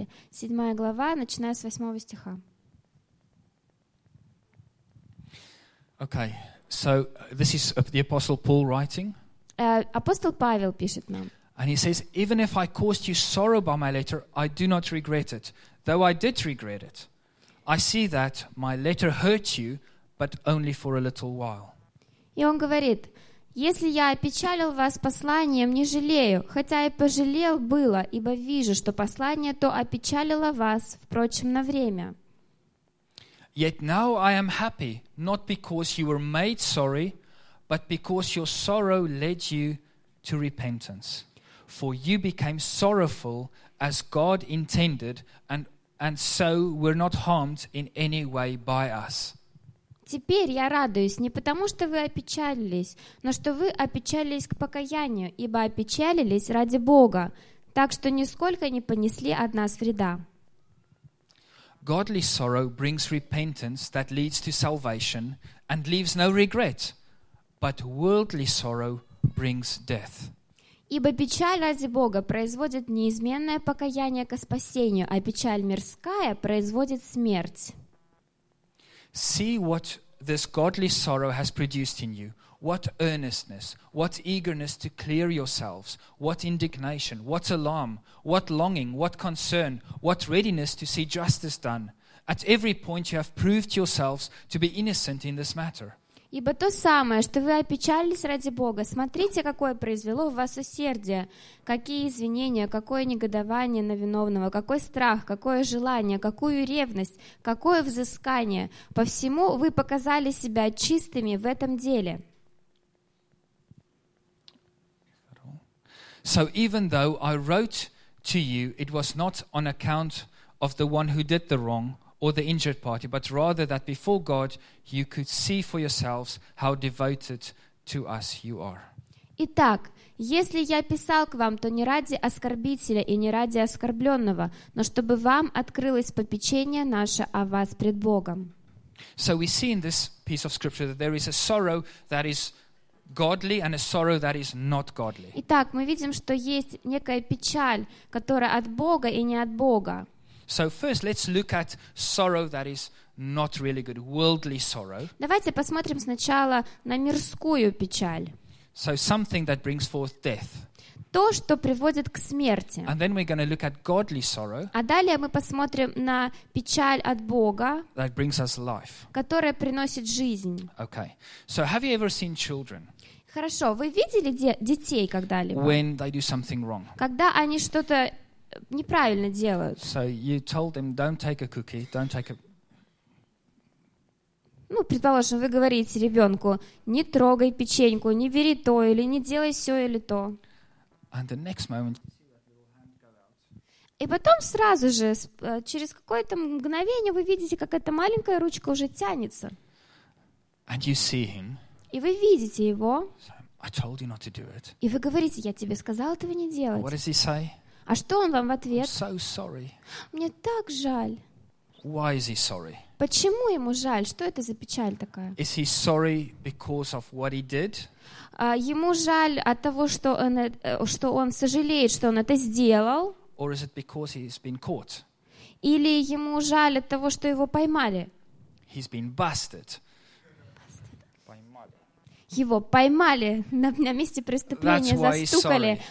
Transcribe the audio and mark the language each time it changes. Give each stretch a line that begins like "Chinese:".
Russian: Седьмая глава, начиная с 8 стиха.
English: Okay, so this is the Apostle Paul writing.
Russian: Апостол Павел пишет нам.
English: And he says, even if I caused you sorrow by my letter, I do not regret it, though I did regret it. I see that my letter hurt you, but only for a little while.
Russian: И он говорит. Если я опечалил вас посланием, не жалею, хотя и пожалел было, ибо вижу, что послание то опечалило вас, впрочем, на время.
English: Yet now I am happy, not because you were made sorry, but because your sorrow led you to repentance. For you became sorrowful as God intended, and so were not harmed in any way by us.
Russian: Теперь я радуюсь не потому, что вы опечалились, но что вы опечалились к покаянию, ибо опечалились ради Бога, так что нисколько не понесли от нас вреда.
English: Godly sorrow brings repentance that leads to salvation and leaves no regret, but worldly sorrow brings death.
Russian: Ибо печаль ради Бога производит неизменное покаяние ко спасению, а печаль мирская производит смерть.
English: See what this godly sorrow has produced in you. What earnestness, what eagerness to clear yourselves, what indignation, what alarm, what longing, what concern, what readiness to see justice done. At every point you have proved yourselves to be innocent in this matter.
Russian: Ибо то самое, что вы опечалились ради Бога, смотрите, какое произвело в вас усердие, какие извинения, какое негодование на виновного, какой страх, какое желание, какую ревность, какое взыскание. По всему вы показали себя чистыми в этом деле.
English: So even though I wrote to you, it was not on account of the one who did the wrong, or the injured party, but rather that before God you could see for yourselves how devoted to us you are.
Russian: Итак, если я писал к вам, то не ради оскорбителя и не ради оскорбленного, но чтобы вам открылось попечение наше о вас пред Богом.
English: So we see in this piece of scripture that there is a sorrow that is godly and a sorrow that is not godly.
Russian: Итак, мы видим, что есть некая печаль, которая от Бога и не от Бога.
English: So first, let's look at sorrow that is not really good, worldly sorrow.
Russian: Давайте посмотрим сначала на мирскую печаль.
English: So something that brings forth death.
Russian: То, что приводит к смерти.
English: And then we're going to look at godly sorrow.
Russian: А далее мы посмотрим на печаль от Бога.
English: That brings us life.
Russian: Которая приносит жизнь.
English: Okay. So have you ever seen children?
Russian: Хорошо. Вы видели детей когда-либо?
English: When they do something wrong.
Russian: Когда они что-то неправильно делают.
English: So you told them, don't take a cookie, don't take a...
Russian: Ну, предположим, вы говорите ребенку: не трогай печеньку, не бери то, или не делай все или то.
English: And the next moment...
Russian: И потом сразу же, через какое-то мгновение, вы видите, как эта маленькая ручка уже тянется.
English: And you see him.
Russian: И вы видите его.
English: I told you not to do it.
Russian: И вы говорите: я тебе сказал этого не делать.
English: What does he say?
Russian: А что он вам в ответ?
English: I'm so sorry.
Russian: Мне так жаль.
English: Why is he sorry?
Russian: Почему ему жаль? Что это за печаль такая?
English: Is he sorry because of what he did?
Russian: Ему жаль от того, что он сожалеет, что он это сделал.
English: Or is it because he's been caught?
Russian: Или ему жаль от того, что его поймали?
English: He's been busted.
Russian: Его поймали на месте преступления, застукали.